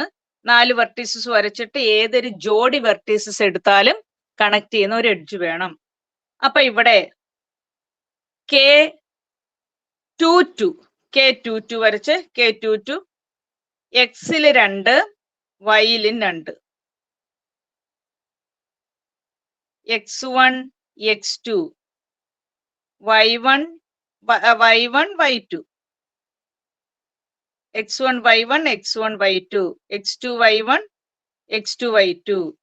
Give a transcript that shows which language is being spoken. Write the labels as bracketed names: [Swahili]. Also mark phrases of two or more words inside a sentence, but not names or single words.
[Malayalam] 4 വെർട്ടീസസ് വരച്ചിട്ട് ഏതൊരു ജോഡി വെർട്ടീസസ് എടുത്താലും കണക്ട് ചെയ്യുന്ന ഒരു എഡ്ജ് വേണം. അപ്പൊ ഇവിടെ K22 വരച്ച് K22 എക്സില് 2 വൈയിലും 2, x1 x2 y1 y2 x1 y1 x1 y2 x2 y1 x2 y2.